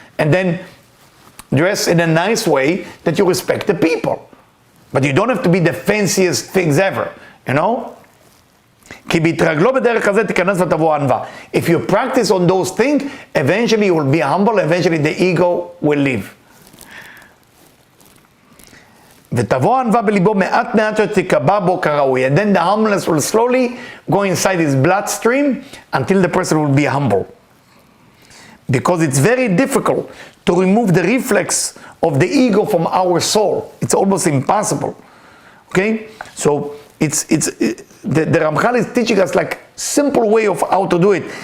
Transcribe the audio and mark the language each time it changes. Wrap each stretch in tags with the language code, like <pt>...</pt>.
<en>And then dress in a nice way that you respect the people. But you don't have to be the fanciest things ever, If you practice on those things, eventually you will be humble, eventually the ego will leave.</en> <he>ותבוא ענווה בליבו מעט מעט שתקבע בו כראוי.</he> <en>And then the humbleness will slowly go inside his bloodstream until the person will be humble. Because it's very difficult to remove the reflex of the ego from our soul. It's almost impossible. Okay? So the Ramchal is teaching us like simple way of how to do it.</en>